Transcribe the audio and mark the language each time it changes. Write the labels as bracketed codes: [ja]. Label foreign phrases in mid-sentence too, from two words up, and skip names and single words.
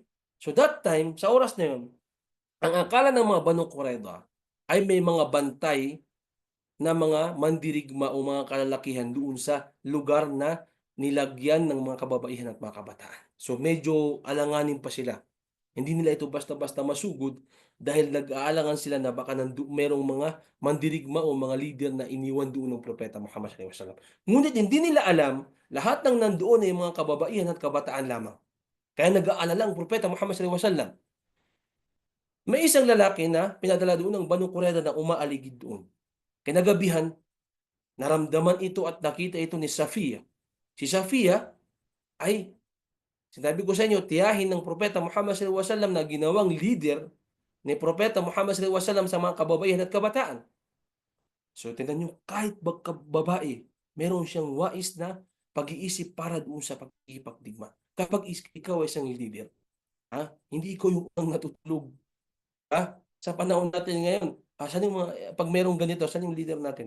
[en] So that time, [tl] sa oras na yun, ang akala ng mga Banu Qurayza ay may mga bantay na mga mandirigma o mga kalalakihan doon sa lugar na nilagyan ng mga kababaihan at mga kabataan. So medyo alanganin pa sila. Hindi nila ito basta-basta masugod dahil nag-aalangan sila na baka merong mga mandirigma o mga leader na iniwan doon ng Propeta Muhammad [ar] صلى الله عليه وسلم. [tl] Ngunit hindi nila alam, lahat ng nandoon ay mga kababaihan at kabataan lamang. Kaya nag-aalala ang Propeta Muhammad [ar] صلى الله عليه وسلم. [tl] May isang lalaki na pinadala doon ng Banu Qurayza na umaaligid doon. Kinagabihan, naramdaman ito at nakita ito ni Safiya. Si Safiya ay, sinabi ko sa inyo, tiyahin ng Propeta Muhammad [ar] صلى الله عليه وسلم [tl] na ginawang leader ni Propeta Muhammad [ar] صلى الله عليه وسلم [tl] sa mga kababaihan at kabataan. So, tingnan nyo, kahit babae, meron siyang wais na pag-iisip para doon sa pag-ipagdigma. Kapag ikaw ay isang leader, hindi ikaw yung unang natutulog. Sa panahon natin ngayon, saan yung pag merong ganito, saan yung leader natin?